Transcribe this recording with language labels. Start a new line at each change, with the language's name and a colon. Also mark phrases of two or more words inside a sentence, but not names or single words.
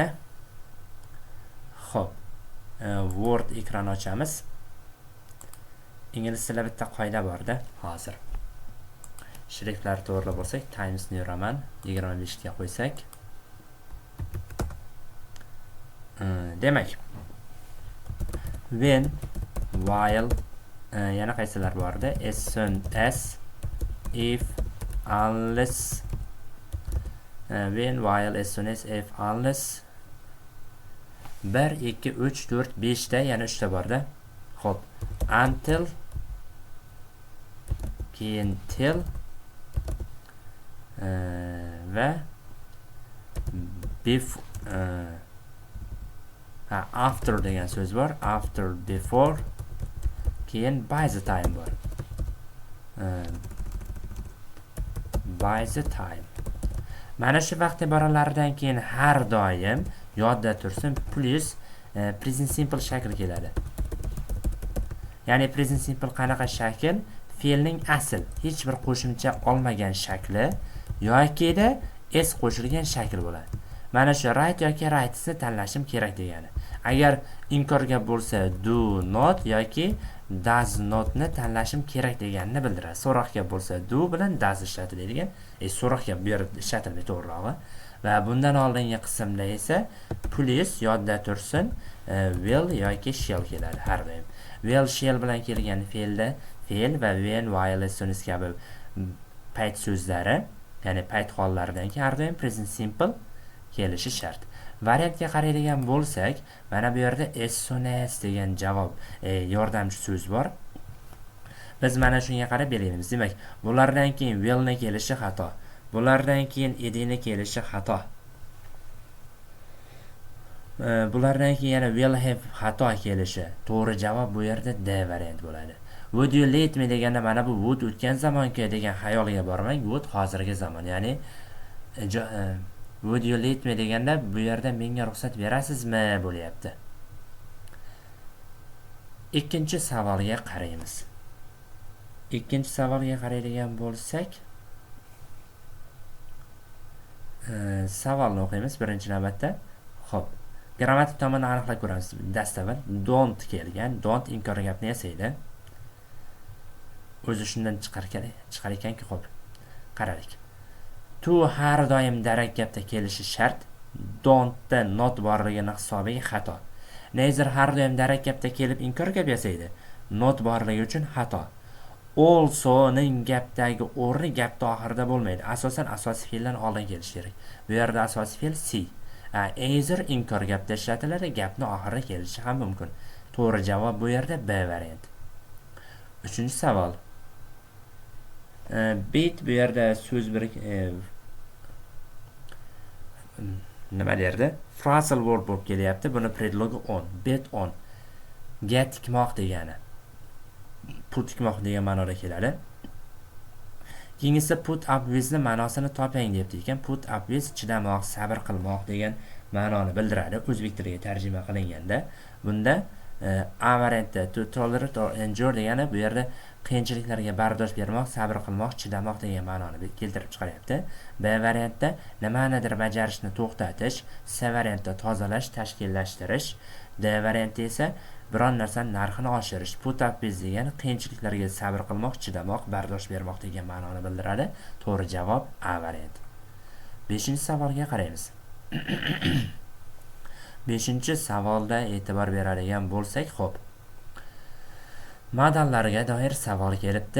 Uzbek: Xo'p, Word ekran ochamiz. Ingliz tilida bitta qoida borda hozir. Shriftlar to'g'ri bo'lsak, Times New Roman 25 ga qo'ysak. Demak,
English: when, while,
Uzbek: yana qaysilar borda?
English: As soon as, if, unless, when, while, as soon as, if, unless.
Uzbek: 1, 2, 3, 4, 5 da yana 3 ta borda. Xo'p, until, keyin till va after degan so'z bor.
English: After, before,
Uzbek: keyin
English: by the time
Uzbek: bor.
English: By the time.
Uzbek: Mana shu vaqt iboralaridan keyin har doim yodda tursin plus
English: present simple
Uzbek: shakli keladi. Ya'ni
English: present simple
Uzbek: qanaqa shakl? Fe'lning asl, hech bir qo'shimcha olmagan shakli yoki da s qo'shilgan shakl bo'ladi. Mana shu write yoki writes ni tanlashim kerak degani. Agar inkorga bo'lsa
English: do not
Uzbek: yoki
English: does not
Uzbek: ni tanlashim kerak deganini bildiradi. So'roqga bo'lsa do bilan does ishlatiladigan, so'roqga bu yerda ishlatilmaydi to'g'rirog'i. Va bundan oldingi qismda esa plus yodda tursin will yoki shall keladi har doim.
English: Will, shall
Uzbek: bilan kelgan fe'lda fe'l va
English: when, while, as soon as
Uzbek: kabi payt so'zlari, ya'ni payt hollaridan keyin har doim
English: present simple
Uzbek: kelishi shart. Variantga qaraydigan bo'lsak, mana bu yerda
English: as soon as
Uzbek: degan javob yordamchi so'z bor. Biz mana shunga qarab belgilaymiz. Demak, bulardan keyin will ni kelishi xato. Bulardan keyin edini kelishi xato. Bulardan keyin yana
English: will have
Uzbek: xato kelishi. To'g'ri javob bu yerda D variant bo'ladi.
English: Would you let me
Uzbek: deganda mana bu would o'tgan zamonga degan xayolga bormang. Would hozirgi zamon, ya'ni
English: would you let me
Uzbek: deganda bu yerda menga ruxsat berasizmi bo'lyapti. Ikkinchi savolga qaraymiz. Ikkinchi savolga qaraydigan bo'lsak, savolni o'qiymiz birinchi navbatda. Xo'p, grammatik tomonni aniqlab ko'ramiz. Dastavval don't kelgan, don't inkor gapni yasaydi. O'zi shundan chiqar ekanki, xo'p, qaraylik. To har doim darak gapda kelishi shart. Don't da not borligini hisobiga xato. Neither har doim darak gapda kelib inkor gap yasaydi. Not borligi uchun xato. Also ning gapdagi o'rni gapda oxirida bo'lmaydi. Asosan asosiy fe'ldan oldin kelishi kerak. Bu yerda asosiy fe'l see. Either inkor gapda ishlatiladi, gapni oxirida kelishi ham mumkin. To'g'ri javob bu yerda B variant. Uchinchi savol. Bet bu yerda so'z nima derdi?
English: Phrasal word
Uzbek: bo'lib kelyapti. Buni predlogi on,
English: bet on.
Uzbek: Ga tikmoq degani. Put tikmoq degan ma'noda keladi. Keyingisi
English: put up with
Uzbek: ni ma'nosini toping debdi ekan.
English: Put up with
Uzbek: chidamoq, sabr qilmoq degan ma'noni bildiradi. O'zbek tiliga tarjima qilinganda, bunda A variantda
English: to tolerate or endure
Uzbek: degani bu yerda qiyinchiliklarga bardosh bermoq, sabr qilmoq, chidamoq degan ma'noni keltirib chiqaryapti. B variantda nimanidir bajarishni to'xtatish, C variantda tozalash, tashkillashtirish, D variantda esa biron narsani narxini oshirish.
English: Put up with
Uzbek: degani qiyinchiliklarga sabr qilmoq, chidamoq, bardosh bermoq degan ma'noni bildiradi. To'g'ri javob A varianti. 5-savolga qaraymiz. 5-savolda e'tibor beradigan bo'lsak, xo'p. Modallarga doir savol kelibdi.